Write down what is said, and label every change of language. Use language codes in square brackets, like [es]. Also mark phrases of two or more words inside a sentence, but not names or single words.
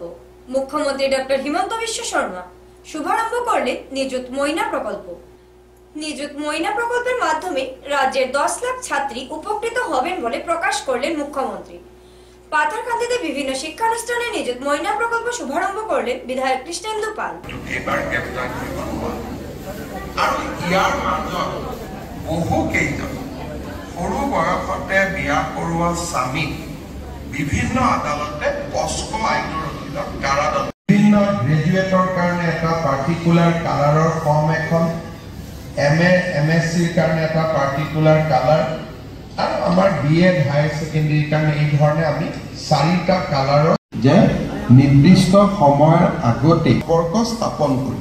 [bn] মুখ্যমন্ত্রী ডক্টর হিমন্ত বিশ্ব শর্মা শুভারম্ভ করলেন নিযুত ময়না প্রকল্প। নিযুত ময়না প্রকল্পের মাধ্যমে রাজ্যের 10 লাখ ছাত্রী উপকৃত হবেন বলে প্রকাশ করলেন মুখ্যমন্ত্রী। পাথারকান্দিতে বিভিন্ন শিক্ষানুষ্ঠানে নিযুত ময়না প্রকল্প শুভারম্ভ করলেন বিধায়ক কৃষ্ণেন্দু পাল। [as] সৰু বয়সতে বিয়া কৰোৱা স্বামীক বিভিন্ন আদালতে পস্কো আইনৰ অধীনত কাৰাদণ্ড, বিভিন্ন গ্ৰেজুৱেটৰ কাৰণে এটা [en] particular colour form [as] এখন, MA MSCৰ কাৰণে এটা [en] particular colour, [as] আৰু আমাৰ [en] BEd higher secondary [as] কাৰণে এই ধৰণে আমি 4টা কালাৰৰ যে নিৰ্দিষ্ট সময়ৰ আগতে সম্পৰ্ক স্থাপন কৰিম।